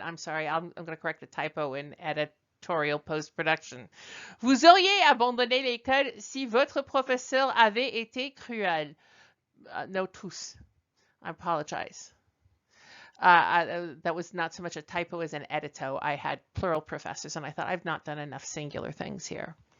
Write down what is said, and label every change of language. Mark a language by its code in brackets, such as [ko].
[en] I'm sorry, I'm going to correct the typo in editorial post-production. [fr] Vous auriez abandonné l'école si votre professeur avait été cruel. [en] No tous. I apologize. That was not so much a typo as an edito. I had plural professors, and I thought I've not done enough singular things here.